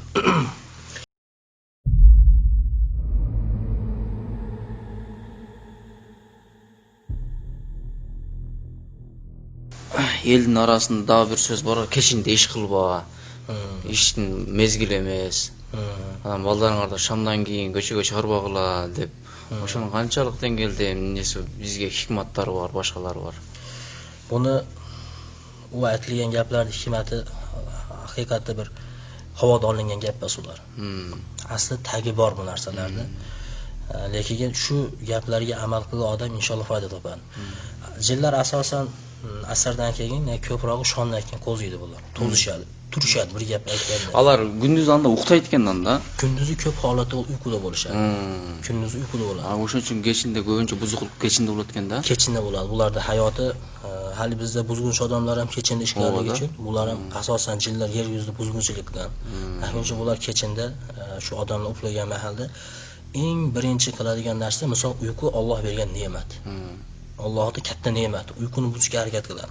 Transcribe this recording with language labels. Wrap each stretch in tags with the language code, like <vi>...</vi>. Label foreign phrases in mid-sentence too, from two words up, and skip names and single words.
<ky>Элдин арасында дагы бир сөз бар, кечинде иш кылба. Иштин мезгили эмес. Балдарыңарды шамдан кийин көчөгө чыгарбагыла деп. Ошонун канчалык деңгээлде эмнеси бизге хикматтары бар, башкалары бар.</ky> <uz>Buni u aytilgan gaplarning hikmati haqiqatda bir havoda olingan gap emas ular. Asli tagi bor bu narsalarda. Lekin shu gaplarga amal qilgan odam inshaalloh foyda topadi. Jinlar asosan asardan keyin ko'proq shomdan keyin qo'ziydi bular. To'zishadi, turishadi bir gap aytganda.</uz> <ky>Алар күндүз анда уктайт экен анда.</ky> <uz>Kunduzi ko'p holatda uyquda bo'lishadi. Kunduzi uyquda bo'ladi.</uz> <ky>Ошон үчүн кечинде көбүнчө бузукулук кечинде болот экен да.</ky> <uz>Kechinda bo'ladi. Bularda hayoti hali bizda buzg'unchi odamlar ham kechinda ish qilganligi uchun bular ham asosan jinlar yer yuzida buzg'unchilikdan. Shuning uchun bular kechinda shu odamlar uxlagan mahalda eng birinchi qiladigan narsa misol uyqu Alloh bergan ne'mat. Allohning katta ne'mati. Uyquni buzishga harakat qiladi.</uz>